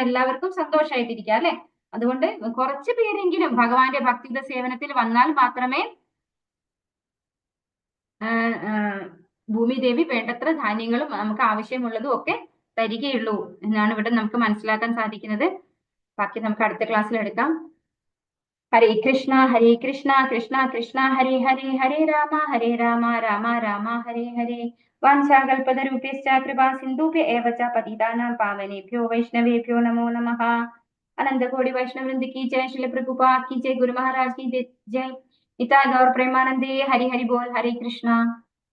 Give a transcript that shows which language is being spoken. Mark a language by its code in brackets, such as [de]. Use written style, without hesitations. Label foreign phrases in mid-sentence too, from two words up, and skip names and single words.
[ml] എല്ലാവർക്കും സന്തോഷമായിട്ടിരിക്കുക അല്ലെ. അതുകൊണ്ട് കുറച്ചു പേരെങ്കിലും ഭഗവാന്റെ ഭക്തിയുടെ സേവനത്തിൽ വന്നാൽ മാത്രമേ ഭൂമിദേവി വേണ്ടത്ര ധാന്യങ്ങളും നമുക്ക് ആവശ്യമുള്ളതും ഒക്കെ തരികയുള്ളൂ എന്നാണ് ഇവിടെ നമുക്ക് മനസ്സിലാക്കാൻ സാധിക്കുന്നത്. ബാക്കി നമുക്ക് അടുത്ത ക്ലാസ്സിൽ എടുക്കാം. ഹരേ കൃഷ്ണ കൃഷ്ണ കൃഷ്ണ ഹരേ ഹരേ ഹരേ രാമ രാമ രാമ ഹരേ ഹരേ. [sa] വാഞ്ചാകൽപതരൂപേശ്ച കൃപാ സിന്ധുഭ്യ ഏവ ച പതിതാനാം പാവനേഭ്യോ വൈഷ്ണവേഭ്യോ നമോ നമഃ. [hi] अनंत कोटि वैष्णव वृंद की जय, श्रील प्रभुपाद की जय, गुरु महाराज की जय. निताय गौर प्रेमानंदे. हरि हरि बोल. हरे कृष्णा.